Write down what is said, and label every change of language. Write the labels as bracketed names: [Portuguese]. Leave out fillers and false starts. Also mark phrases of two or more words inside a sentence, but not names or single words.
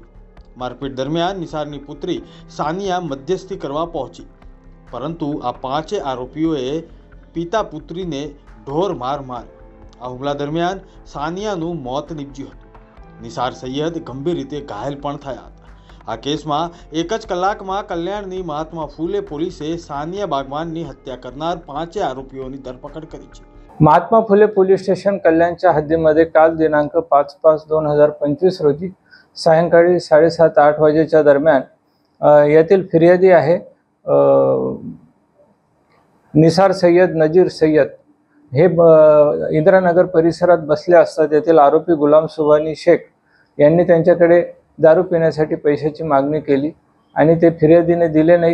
[Gujarati] મારપીટ દરમિયાન નિસારની પુત્રી સાનિયા મધ્યસ્થી કરવા પહોંચી, પરંતુ આ 5 આરોપીઓએ પિતા પુત્રીને ઢોર માર માર્યો। આ હુમલા દરમિયાન સાનિયાનું મોત નીપજ્યું હતું। નિસાર સૈયદ ગંભીર રીતે ઘાયલ પણ થયા હતા। આ કેસમાં એક જ કલાકમાં કલ્યાણની મહાત્મા ફૂલે પોલીસે સાનિયા बागवानની [Marathi] हत्या करणार 5 आरोपींची धरपकड [Gujarati] करी છે। [Marathi] महात्मा फुले पोलीस स्टेशन कल्याणच्या हद्दीमध्ये काल दिनांक 5/5/2025 रोजी सायंकाळी 7:30-8 वाजेच्या दरम्यान येथील फिर्यादी आहे निसार सय्यद नजीर सय्यद हे इंदिरानगर परिसरात बसले असता तेथील आरोपी गुलाम सुबानी शेख यांनी त्यांच्याकडे दारू पिण्यासाठी पैशाची मागणी केली आणि ते फिर्यादीने दिले नाही।